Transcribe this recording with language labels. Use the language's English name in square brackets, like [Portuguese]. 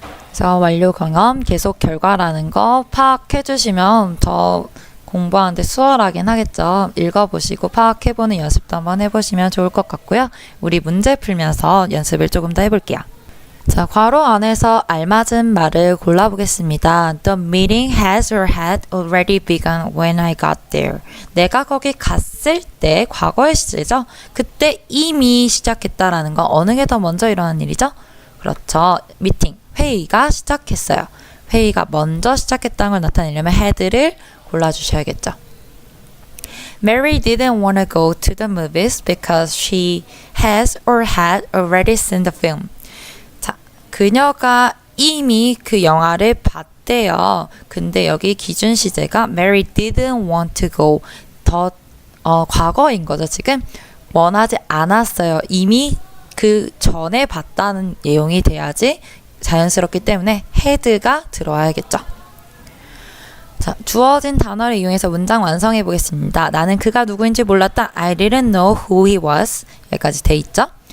[Korean] 그래서 완료, 경험, 계속, 결과라는 거 파악해 주시면 더 공부하는데 수월하긴 하겠죠. 읽어보시고 파악해보는 연습도 한번 해보시면 좋을 것 같고요. 우리 문제 풀면서 연습을 조금 더 해볼게요. 자, 괄호 안에서 알맞은 말을 골라보겠습니다. [English] The meeting has or had already begun when I got there. [Korean] 내가 거기 갔을 때, 과거의 시제죠. 그때 이미 시작했다라는 건 어느 게 더 먼저 일어난 일이죠? 그렇죠. 미팅, 회의가 시작했어요. 회의가 먼저 시작했다는 걸 나타내려면 had를 골라주셔야겠죠. [English] Mary didn't want to go to the movies because she has or had already seen the film. [Korean] 자, 그녀가 이미 그 영화를 봤대요. 근데 여기 기준 시제가 [English] Mary didn't want to go. [Korean] 과거인 거죠. 지금 원하지 않았어요. 이미 그 전에 봤다는 내용이 돼야지 자연스럽기 때문에 had가 들어와야겠죠. 자, 주어진 단어를 이용해서 문장 완성해 보겠습니다. 나는 그가 누구인지 몰랐다. [English] I didn't know who he was. [Korean] 여기까지 돼 있죠?